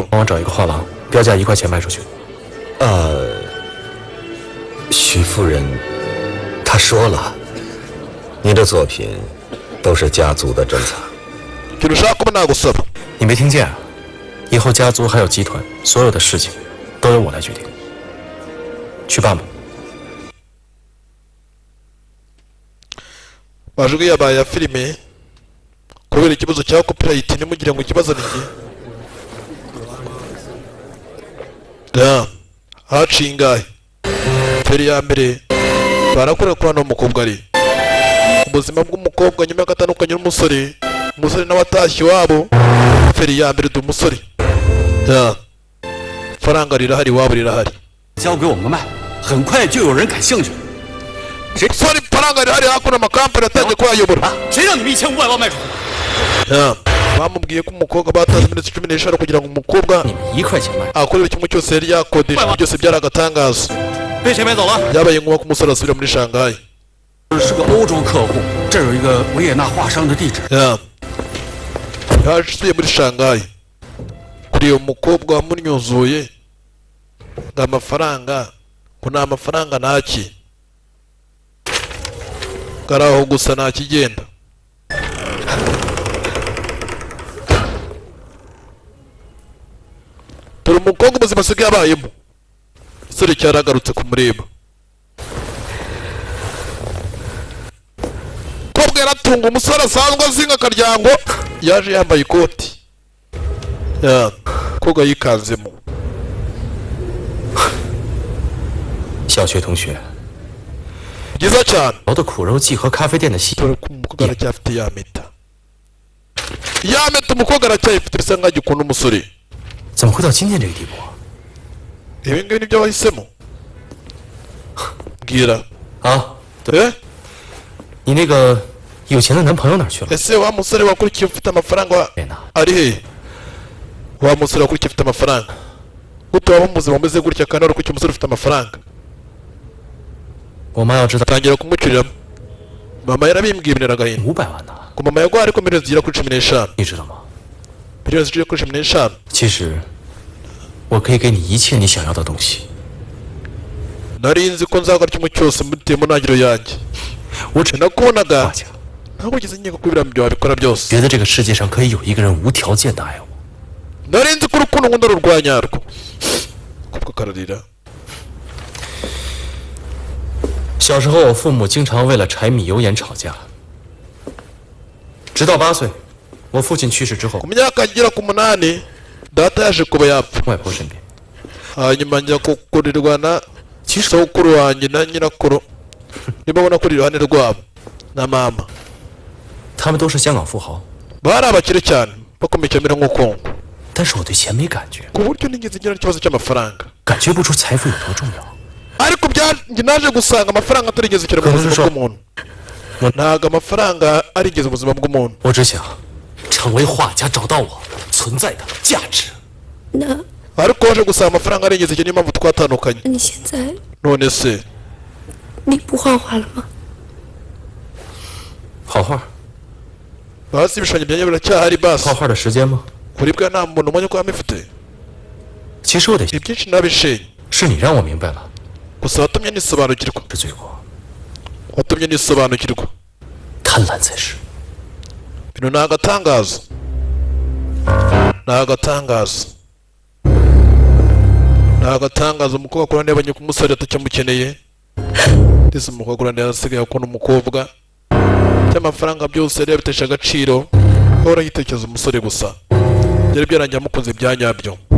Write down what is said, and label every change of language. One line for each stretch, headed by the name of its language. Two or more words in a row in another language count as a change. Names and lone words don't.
Chinese: 帮我找一个画廊，标价1块钱卖出去。徐夫人，她说了，你的作品都是家族的珍藏。
Kinyarwanda: ikintu ushaka kuba nagusaba
Chinese: 你没听见啊？以后家族还有集团，所有的事情都由我来决定。去办吧。
Kinyarwanda: amajwi yabaye ya filime kubera ikibazo cya copyright ntimugire ngo ikibazo ni njye haciye ingahe feri ya mbere barakorera kuri hano umukobwa ari ubuzima bw'umukobwa nyuma y'agatandukanye n'umusore umusore nawe atashye iwabo feri ya mbere du umusore ifaranga rirahari iwabo rirahari
Chinese: 交给我们卖，很快就有人感兴趣。
Kinyarwanda: umusore ifaranga rirahari hakuno amakampani atangiye kuhayobora
Chinese: 谁让你们1500万卖出去？
Kinyarwanda: bamubwiye ko umukobwa batanze iminsi 15 kugira ngo umukobwa
Chinese: 你们1块钱卖，
Kinyarwanda: akorera kimwe cyose yari yakodesha ibyo byose byari agatangaza
Chinese: 被谁买走了？
Kinyarwanda: byabaye ngombwa ko umusore asubira muri shanghai
Chinese: 是个欧洲客户，这儿有一个维也纳画商的地址。
Kinyarwanda: yasubiye muri shanghai kuri uwo mukobwa wamunyuzuye ngo amafaranga ngo nta mafaranga ntaki kari aho gusa nta kigenda dore umukobwa ubuzima asigaye abayemo igisore cyaragarutse kumureba umukobwa yaratunga umusore asanzwe azinga akaryango yaje yambaye ikoti umukobwa yikanzemo
Chinese: 小学同学，
Kinyarwanda: byiza cyane
Chinese: 熬的苦肉计和咖啡店的戏，
Kinyarwanda: dore ko umukobwa aracyafite ya meta umukobwa aracyayifite bisa nkaho agikunda umusore
Chinese: 怎么会到今天这个地步？
Kinyarwanda: ibi ngibi nibyo wahisemo mbwira 啊，
Chinese: 你那个有钱的男朋友哪儿去了？
Kinyarwanda: ese wa musore wakurikiye ufite amafaranga
Chinese: 在哪？
Kinyarwanda: ari he wa musore wakurikiye ufite amafaranga gute waba mu buzima bumeze gutya kandi warukurikiye umusore ufite amafaranga
Chinese: 我妈要知道
Kinyarwanda: tangira kumucyuriramo mama yarabimbwibinira agahinda
Chinese: 500 万呢，
Kinyarwanda: ngo mama yaguha ariko miliyoni zigera kuri 15
Chinese: 你知道吗？
Kinyarwanda: miliyoni zigera kuri 15
Chinese: 其实，我可以给你一切你想要的东西。
Kinyarwanda: nari nzi ko nzakora kimwe cyose muteye mu ntangiriro yanjye
Chinese: 我只
Kinyarwanda: nakubonaga
Chinese: 画家，
Kinyarwanda: ntabwo ugeze nkeka ko ibiriya byo wabikora byose
Chinese: 觉得这个世界上可以有一个人无条件的爱我。
Kinyarwanda: nari nzi ko urukundo nkunda rurwanyarwo kubwo kararira
Chinese: 小时候，我父母经常为了柴米油盐吵架。直到8岁，我父亲去世之后，
Kinyarwanda: ku myaka igera ku munani data yaje kuba yapfa
Chinese: 外婆身边，
Kinyarwanda: hanyuma njya kukurirwa na sokuru wanjye na nyirakuru nibo ubona kuri iruhande rwabo na mama
Chinese: 他们都是香港富豪，
Kinyarwanda: bari abakire cyane bakomeye cyane nk'uko
Chinese: 但是我对钱没感觉，
Kinyarwanda: ku buryo nigeze ngira ikibazo cy'amafaranga
Chinese: 感觉不出财富有多重要。
Kinyarwanda: ariko njye naje gusanga amafaranga atarigeze ikira mu buzima bw'umuntu ntabwo amafaranga arigeze ubuzima bw'umuntu
Chinese: 我只想成为画家，找到我存在的价值。那
Kinyarwanda: ariko waje gusanga amafaranga arigeze ikira niyo mpamvu twatandukanye
Chinese: 你现在
Kinyarwanda: none se
Chinese: 你不画画了吗？画画，
Kinyarwanda: basi ibishushanyo byanjye biracyahari
Chinese: 画
Kinyarwanda: basi
Chinese: 画的时间吗？
Kinyarwanda: kuri bwa nta muntu umenya ko yamifite
Chinese: 其实我得，
Kinyarwanda: ibyinshi nabishenye
Chinese: 是你让我明白了
Kinyarwanda: gusa watumye nisobanukirwa
Chinese: 是罪过，
Kinyarwanda: watumye nisobanukirwa
Chinese: 贪婪才是。
Kinyarwanda: bino ni agatangazo ni agatangazo ni agatangazo umukobwa akorana yabonye ko umusore atacyamukeneye ndetse umukobwa akorana yasigaye akunda umukobwa cy'amafaranga byose yari yabitesha agaciro ahora yitekereza umusore gusa byari byarangiye amukunze bya nyabyo